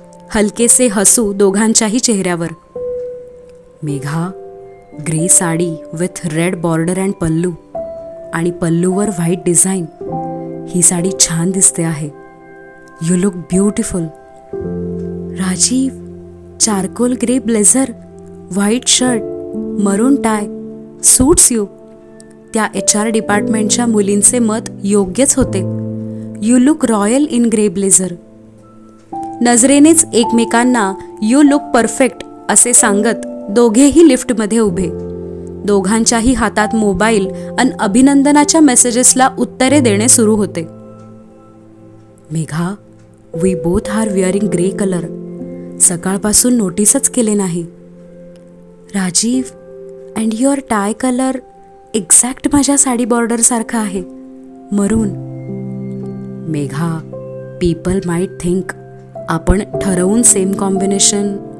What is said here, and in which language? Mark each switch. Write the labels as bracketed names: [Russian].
[Marathi] हलकेसे हसू दोघांच्याही चेहऱ्यावर. Megha, [English] grey sari with red border and pallu [Marathi] आणि पल्लूवर व्हाईट डिझाईन, ही साडी छान दिसते आहे. [English] You look beautiful. Rajiv, charcoal grey blazer, white shirt, maroon tie, suits you. [Marathi] त्या HR डिपार्टमेंटच्या मुलींचे मत योग्यच होते. [English] You look royal in grey blazer. [Marathi] नजरेनेच एकमेकांना [English] you look perfect [Marathi] असे सांगत दोघेही लिफ्टमध्ये उभे. दोघांच्याही हातात मोबाईल आणि अभिनंदनाच्या मेसेजेसला उत्तरे देणे सुरू होते. [English] Megha, we both are wearing grey colour. [Marathi] सकाळपासून नोटीसच केले नाही. Rajiv, [English] and your tie colour exact [Marathi] माझ्या साडी बॉर्डर सारखा आहे, मरून. [English] Megha, people might think [Marathi] आपण ठरवून [English] Same combination.